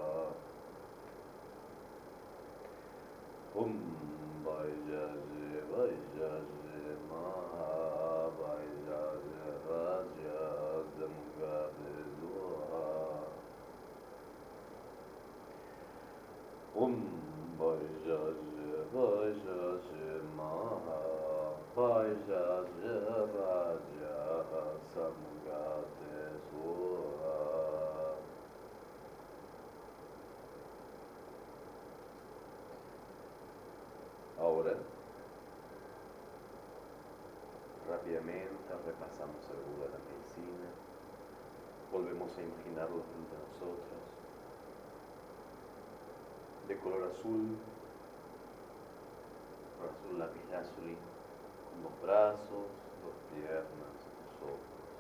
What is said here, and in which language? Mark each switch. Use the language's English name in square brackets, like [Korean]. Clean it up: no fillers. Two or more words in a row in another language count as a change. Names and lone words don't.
[Sanskrit] Om Vairāja Vairāja Maha Vairāja Raja Samgata Swaha. Om Vairāja Vairāja Maha Vairāja Raja Samgata Swaha. [Spanish] Ahora, rápidamente repasamos el Buda de la medicina, volvemos a imaginarlo frente a nosotros, de color azul lapislázuli, con 2 brazos, 2 piernas, 2 ojos.